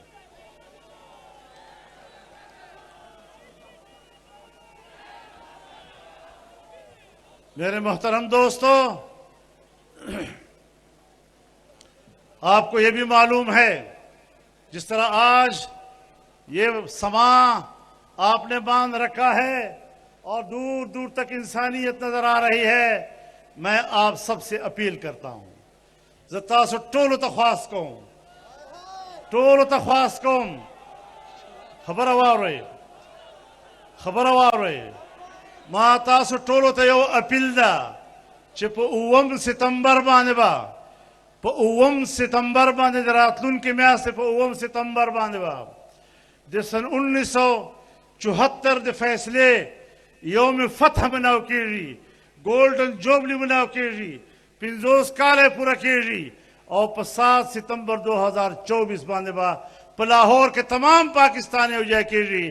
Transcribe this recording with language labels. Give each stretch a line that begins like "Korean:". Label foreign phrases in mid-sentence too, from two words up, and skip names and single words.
Urdu: میرے محترم دوستو, آپ کو یہ بھی معلوم ہے جس طرح آج یہ سماں آپ نے باندھ رکھا ہے اور دور دور تک انسانیت نظر آ رہی ہے, میں آپ سب سے اپیل کرتا ہوں,
Pashto: تاسو ټولو ته خواست کوم, ټولو ته خواست کوم, خبره واورئ, ما تاسو ټولو ته یو اپیل ده چې په 9 ستمبر باندې په 9 ستمبر باندې د راتلونکي میاشتې په 9 ستمبر باندې د سن 1974 د فیصلې یوم فتح مناو کیږي,
English: golden jubilee
Pashto: مناو کیږي, 50 کال پورا کیږي او په 7 ستمبر 2024 باندې په لاهور کې تمام پاکستان یو ځای کیږي.